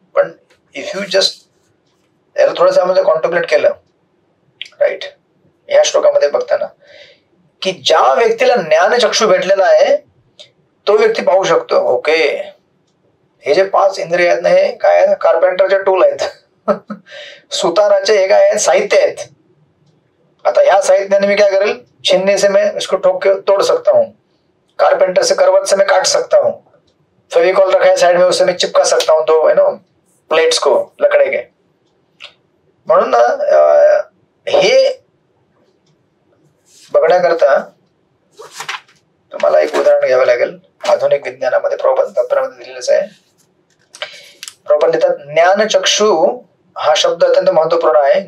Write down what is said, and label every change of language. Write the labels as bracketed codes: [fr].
[mr] पण if you just याला थोडंसं आम्हाला कॉन्टम्प्लेट केलं, राईट, ह्या श्लोकामध्ये बघताना, की ज्या व्यक्तीला ज्ञानचक्षु भेटलेला आहे तो व्यक्ती पाहू शकतो, ओके, हे जे 5 इंद्रिय आहेत ना, हे काय आहेत? कार्पेंटरचे टूल आहेत. सुताराचे हे काय आहेत? साहित्य आहेत. आता ह्या साहित्याने मी क्या करेल? [hi] छीनने से मैं इसको ठोक के तोड़ सकता हूँ, कारपेंटर से करवट से मैं काट सकता हूँ, फेविकॉल रखा है साइड में, उससे मैं चिपका सकता हूँ तो प्लेट्स को लकड़े के. [mr] म्हणून ना हे बघण्याकरता तुम्हाला एक उदाहरण घ्यावं लागेल. आधुनिक विज्ञानामध्ये प्रबंधामध्ये दिलेलंच आहे. प्रबंध लिहितात, ज्ञानचक्षु हा शब्द अत्यंत महत्वपूर्ण आहे.